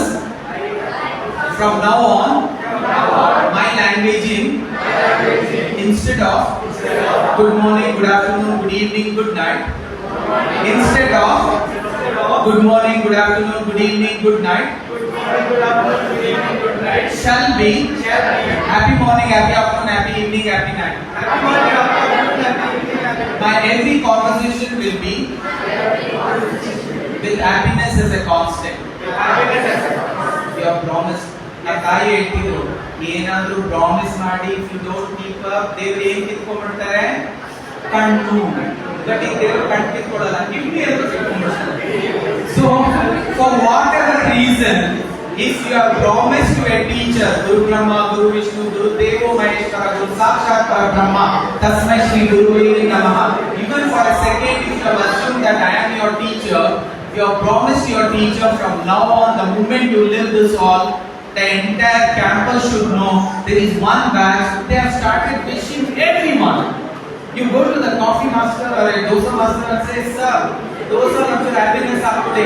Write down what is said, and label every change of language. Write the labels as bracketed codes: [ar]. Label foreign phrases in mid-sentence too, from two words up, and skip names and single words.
[en] From now on, my languaging, instead of good morning, good afternoon, good evening, good night, instead of good morning, good afternoon, good evening, good night, shall be happy morning, happy afternoon, happy evening, happy night. My every conversation will be with happiness as a constant. You have promised. [kn] ತಾಯಿ ಹೇಳ್ತಿದ್ರು ಏನಾದ್ರೂ ಪ್ರಾಮಿಸ್ ಮಾಡಿ [en] if you don't keep up [kn] ದೇವ್ರು ಏನ್ ಕಿತ್ಕೊಂಡ್ಬಿಡ್ತಾರೆ ಕಣ್ಣು ಬಟ್ ಈಗ ದೇವ್ರು ಕಣ್ಣು ಕಿತ್ಕೊಳ್ಳಲ್ಲ ಕಿಡ್ನಿ ಅಂತ ಕಿತ್ಕೊಂಡ್ಬಿಡ್ತಾರೆ. [en] so for whatever reason if you are promise to a teacher [sa] ಗುರು ಬ್ರಹ್ಮ ಗುರು ವಿಷ್ಣು ಗುರು ದೇವೋ ಮಹೇಶ್ವರ ಗುರು ಸಾಕ್ಷಾತ್ ಪರಬ್ರಹ್ಮ ತಸ್ಮೈ ಶ್ರೀ ಗುರುವೇ ನಮಃ, [en] even for a second if you have assumed that I am your teacher, you have promised your teacher from now on, the moment you live this all, The entire campus should know there is one batch. They have started wishing everyone. You go to the coffee master or a dosa master and say, sir, dosa lunch happiness up today.